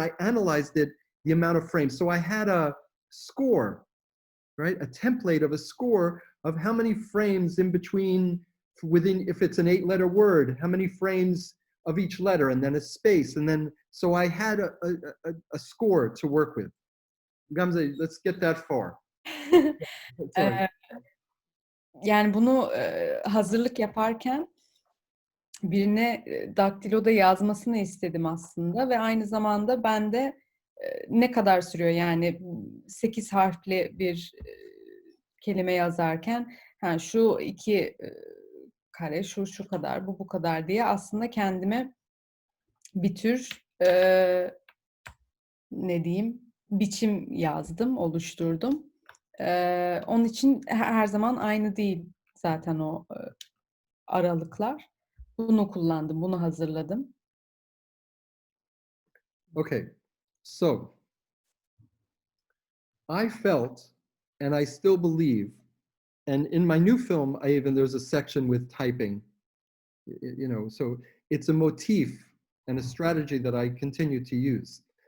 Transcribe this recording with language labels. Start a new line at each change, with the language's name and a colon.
English: I analyzed it, the amount of frames. So I had a score, right? A template of a score of how many frames in between, within, if it's an 8-letter word, how many frames of each letter, and then a space, and then, so I had a score to work with. Gamze, let's get that far.
Turkish: Yani bunu hazırlık yaparken birine daktiloda yazmasını istedim aslında ve aynı zamanda ben de ne kadar sürüyor yani 8 harfli bir kelime yazarken şu 2 kare şu kadar bu kadar diye aslında kendime bir tür ne diyeyim biçim yazdım, oluşturdum. Onun için her zaman aynı değil zaten o aralıklar. Bunu kullandım, bunu hazırladım.
English: Okay, so I felt, and I still believe, and in my new film, there's a section with typing, you know, so it's a motif and a strategy that I continue to use.